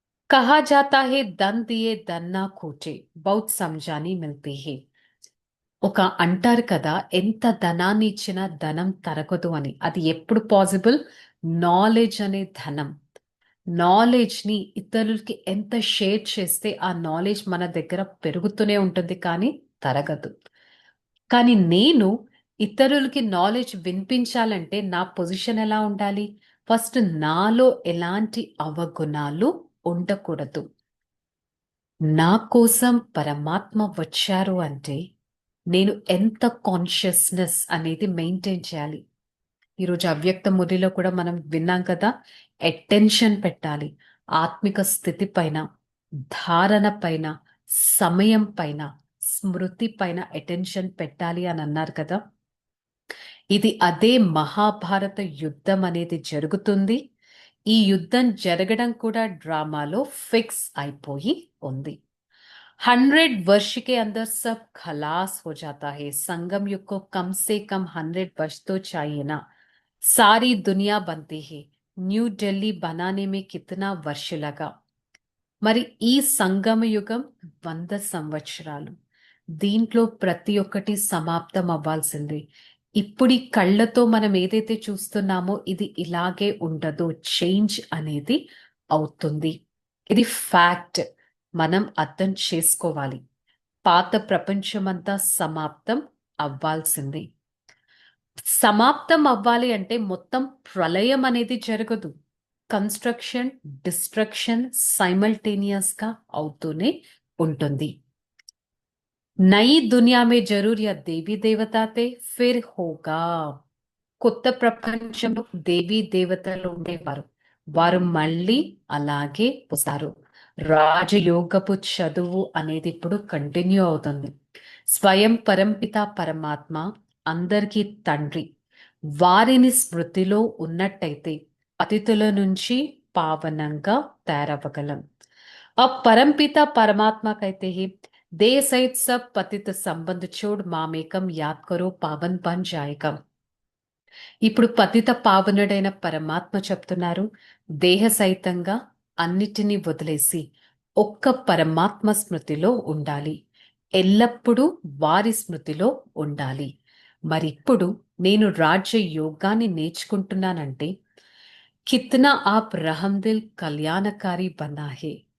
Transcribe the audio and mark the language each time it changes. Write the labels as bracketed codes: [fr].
[hi] कहा जाता है धन दिए धन ना खोटे, बहुत समझानी मिलती है. [te] ఒక అంటారు కదా, ఎంత ధనాన్ని ఇచ్చినా ధనం తరగదు అని. అది ఎప్పుడు పాసిబుల్? నాలెడ్జ్ అనే ధనం. నాలెడ్జ్ ని ఇతరులకి ఎంత షేర్ చేస్తే ఆ నాలెడ్జ్ మన దగ్గర పెరుగుతూనే ఉంటుంది, కానీ తరగదు. కానీ నేను ఇతరులకి నాలెడ్జ్ వినిపించాలంటే నా పొజిషన్ ఎలా ఉండాలి? ఫస్ట్ నాలో ఎలాంటి అవగుణాలు ఉండకూడదు. నా కోసం పరమాత్మ వచ్చారు అంటే నేను ఎంత కాన్షియస్నెస్ అనేది మెయింటైన్ చేయాలి. ఈరోజు అవ్యక్త మురళిలో కూడా మనం విన్నాం కదా, అటెన్షన్ పెట్టాలి. ఆత్మిక స్థితి పైన, ధారణ పైన, సమయం పైన, స్మృతి పైన అటెన్షన్ పెట్టాలి అని అన్నారు కదా. ఇది అదే మహాభారత యుద్ధం అనేది జరుగుతుంది. ఈ యుద్ధం జరగడం కూడా డ్రామాలో ఫిక్స్ అయిపోయి ఉంది. [hi] 100 वर्ष के अंदर सब खलास हो जाता है। संगम युग को कम से कम 100 वर्ष तो चाहिए ना। सारी दुनिया बनती है। న్యూ ఢిల్లీ बनाने में कितना वर्ष लगा। [te] మరి ఈ సంగమ యుగం 100 సంవత్సరాలు. దీంట్లో ప్రతి ఒక్కటి సమాప్తం అవ్వాల్సిందే. ఇప్పుడు ఈ కళ్ళతో మనం ఏదైతే చూస్తున్నామో ఇది ఇలాగే ఉండదు. చేంజ్ అనేది అవుతుంది. ఇది ఫ్యాక్ట్. మనం అర్థం చేసుకోవాలి. పాత ప్రపంచమంతా సమాప్తం అవ్వాల్సింది. సమాప్తం అవ్వాలి అంటే మొత్తం ప్రళయం అనేది జరగదు. కన్స్ట్రక్షన్, డిస్ట్రక్షన్ సైమల్టేనియస్ గా అవుతూనే ఉంటుంది. [hi] నई दुनिया में जरूर या देवी देवता थे फिर होगा। [te] కొత్త ప్రపంచంలో దేవీ దేవతలు ఉండేవారు. వారు మళ్ళీ అలాగే వస్తారు. రాజయోగపు చదువు అనేది ఇప్పుడు కంటిన్యూ అవుతుంది. స్వయం పరంపిత పరమాత్మ అందరికీ తండ్రి. వారిని స్మృతిలో ఉన్నట్టయితే పతితుల నుంచి పావనంగా తయారవ్వగలం. ఆ పరంపిత పరమాత్మ [hi] कहते हैं देह सहित सब पतित संबंध छोड़ मामेकम याद करो पावन बन जाएगा। [te] ఇప్పుడు పతిత పావనుడైన పరమాత్మ చెప్తున్నారు, దేహ సహితంగా అన్నిటినీ వదిలేసి ఒక్క పరమాత్మ స్మృతిలో ఉండాలి. ఎల్లప్పుడూ వారి స్మృతిలో ఉండాలి. మరిప్పుడు నేను రాజ్య యోగాన్ని నేర్చుకుంటున్నానంటే [hi] కిత్నా ఆప్ రహందిల్ కళ్యాణకారి బనా హే.